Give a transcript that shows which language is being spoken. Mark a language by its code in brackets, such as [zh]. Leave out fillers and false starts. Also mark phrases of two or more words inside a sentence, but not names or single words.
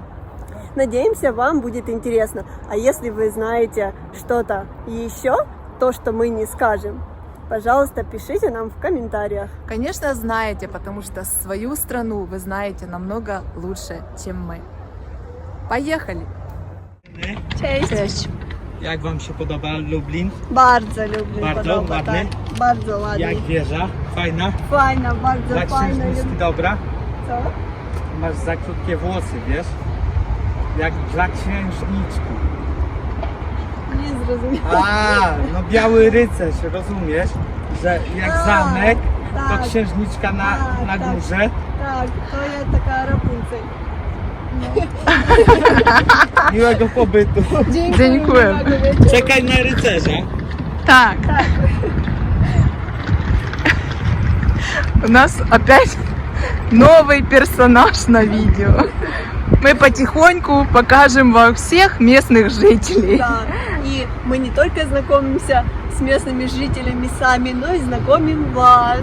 [ru] Надеемся, вам будет интересно. А если вы знаете что-то еще, то, что мы не скажем, пожалуйста, пишите нам в комментариях. Конечно, знаете, потому что свою страну вы знаете намного лучше, чем мы. Поехали! [pl] Cześć! Jak wam się podoba Lublin? Bardzo lubię. Bardzo ładny? Bardzo ładny. Jak wieża? Fajna? Fajna, bardzo Dla fajna. księżniczki dobra? Co? Masz za krótkie włosy, wiesz? Jak dla księżniczki. Nie zrozumiałam. A, no biały rycerz, rozumiesz? Że jak zamek, tak. to księżniczka na Tak. górze. Tak, to jest taka Rapunzel. Miłego pobytu. Dziękuję. Czekaj na rycerza. [ru] Так. У нас опять новый персонаж на видео. Мы потихоньку покажем вам всех местных жителей. Да, и мы не только знакомимся с местными жителями сами, но и знакомим вас.